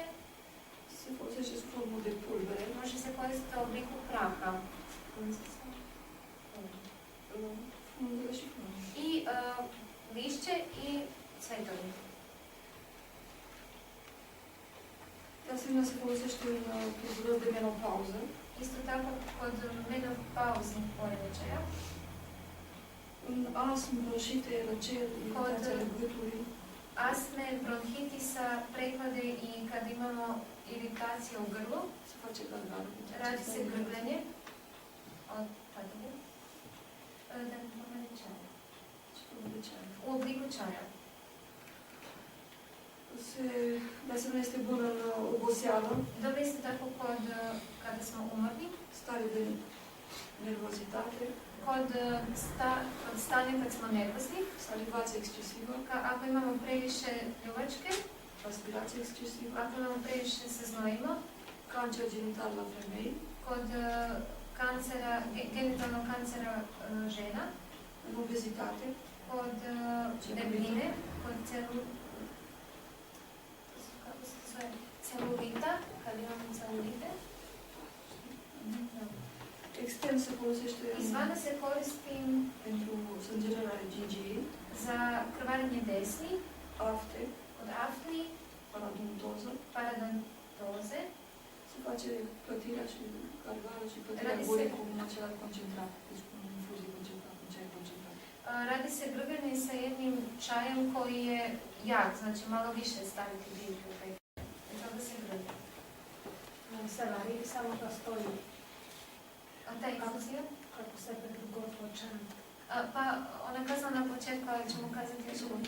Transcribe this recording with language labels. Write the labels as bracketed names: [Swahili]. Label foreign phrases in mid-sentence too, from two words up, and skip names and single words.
[Romanian] Se folosește sub formă de pulbere. [Serbian] Može se koristiti u obliku praha. [Romanian] Frunzele și flori. [Serbian] I lišće i cvetovi. [Romanian] De asemenea, se folosește în tulburări de menopauză. [Serbian] Isto tako kod menopauznih poremećaja. [Romanian] În astm, bronșite, răceli, iritația gâtului. [Serbian] Astme, bronhitisa, prehlade i kad imamo iritaciju u grlu, [Romanian] Se face gargară. [Serbian] radi se grbljenje od patike. Da mi pomene čaja. U obliku čaja. [Romanian] De asemenea, este bună în oboseală, [Serbian] Dobro isto tako kada smo umorni, [Romanian] stare de nervozitate, [Serbian] kod stanja kad smo nervozni, [Romanian] salivație excesivă, [Serbian] ako imamo previše pljuvačke, [Romanian] transpirație excesivă, [Serbian] ako imamo previše se znojimo, [Romanian] cancer genital la femei, [Serbian] kod genitalnog kancera žena, [Romanian] în obezitate, [Serbian] kod debljine, kod celulita, kad imamo celulite. [Romanian] extern se folosește [Serbian] Izvana se koristi [Romanian] pentru sângerarea gingiei, [Serbian] za krvarenje desni, [Romanian] afte, [Serbian] kod aftni, [Romanian] paradontoză, [Serbian] paradontoze. [Romanian] se face plătirea și gargară și plătirea [Serbian] Radi se- [Romanian] bolii cu un macerat concentrat, deci cu o infuzie concentrată, un ceai concentrat. [Serbian] Radi se grbljenje sa jednim čajem koji je jak, znači malo više staviti biljke u taj čaj. I toga se grblje. Se radi samo da stoji, A ta infuzija? kako se predugotočan. Pa ona kazala na početku, ali ćemo kazati još jednom.